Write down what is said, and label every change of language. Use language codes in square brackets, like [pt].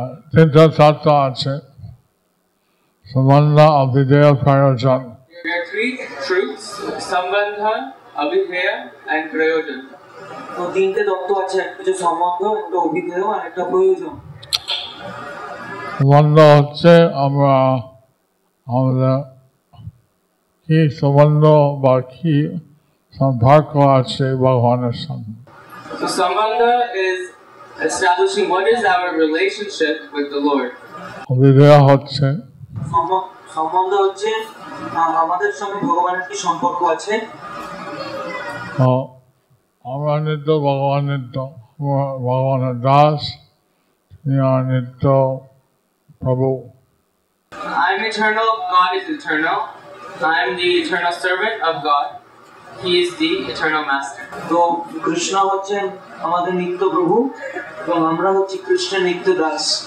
[bn] তিনটা তত্ত্ব আছে সম্বন্ধ অভিধেয় প্রয়োজন। [en] There are three truths: Sambandha, Abhideya, and Prayojan. [bn] তো তিনটে তত্ত্ব আছে, একটা হচ্ছে সম্বন্ধ, একটা অভিধেয় আর একটা প্রয়োজন। সম্বন্ধ হচ্ছে আমরা আমাদের কি সম্বন্ধ বা কি সম্পর্ক আছে ভগবানের সঙ্গে। [en] So sambandha is establishing what is our relationship with the Lord. [bn] অভিধেয় হচ্ছে সম্বন্ধ হচ্ছে আমাদের সঙ্গে ভগবানের কি সম্পর্ক আছে। আমরা নিত্য ভগবান নিত্য, ভগবানের দাস, তিনি নিত্য প্রভু। [en] I'm eternal, God is eternal. I'm the eternal servant of God. He is the eternal master. [bn] তো কৃষ্ণ হচ্ছেন আমাদের নিত্য প্রভু এবং আমরা হচ্ছি কৃষ্ণের নিত্য দাস।